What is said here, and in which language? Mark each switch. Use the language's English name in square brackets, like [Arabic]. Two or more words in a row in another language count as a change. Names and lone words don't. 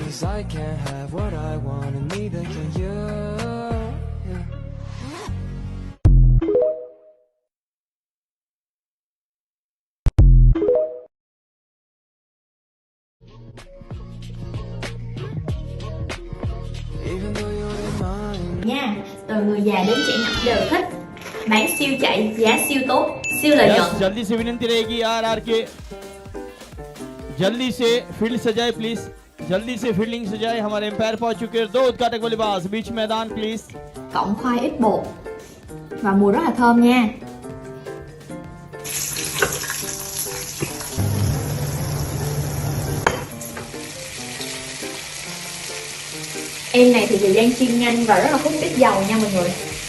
[English] Cause I can't have what I want and neither can you, yeah. Even though you're in mine. [Vietnamese] Nha, từ người già đến trẻ nhỏ đều thích. Bán siêu chạy, giá siêu tốt, siêu lợi nhuận. [Hindi] जल्दी से विनती रहेगी आर के जल्दी से फील्ड सजाए प्लीज, जल्दी से फील्डिंग सजाए। हमारे एम्पायर पहुंच चुके हैं। 2 उद्घाटक बल्लेबाज बीच मैदान प्लीज। [Vietnamese] Cộng khoai ít bột và mùi rất là thơm nha. Em này thì thời gian chiên nhanh và rất là hút ít dầu nha mọi người.